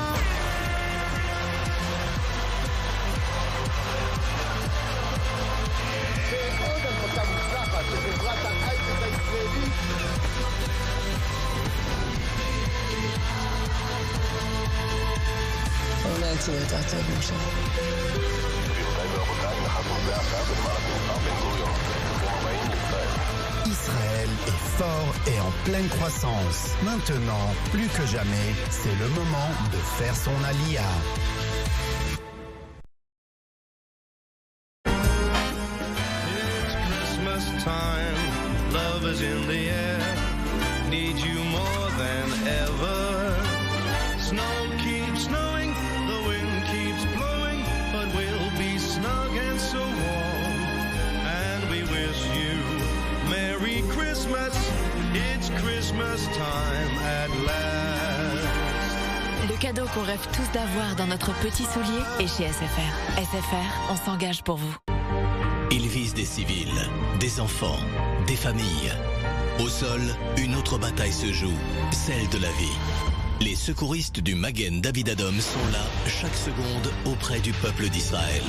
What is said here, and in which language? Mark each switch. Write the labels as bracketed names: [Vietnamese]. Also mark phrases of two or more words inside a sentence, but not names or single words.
[Hebrew] ועוד הנפקה מוצלחת לחברת ההייטק הישראלית. אולי תהיה יותר טוב, משה. [French] Israël est fort et en pleine croissance. Maintenant, plus que jamais, c'est le moment de faire son alia. [English] It's Christmas time, love is in the air, need you more than ever. Snow keeps snowing, the wind keeps blowing, but we'll be snug and so warm. And we wish you Merry Christmas, it's Christmas time at last. [French] Le cadeau qu'on rêve tous d'avoir dans notre petit soulier est chez SFR. SFR, on s'engage pour vous. Ils visent des civils, des enfants, des familles. Au sol, une autre bataille se joue, celle de la vie. Les secouristes du Magen David Adom sont là chaque seconde auprès du peuple d'Israël.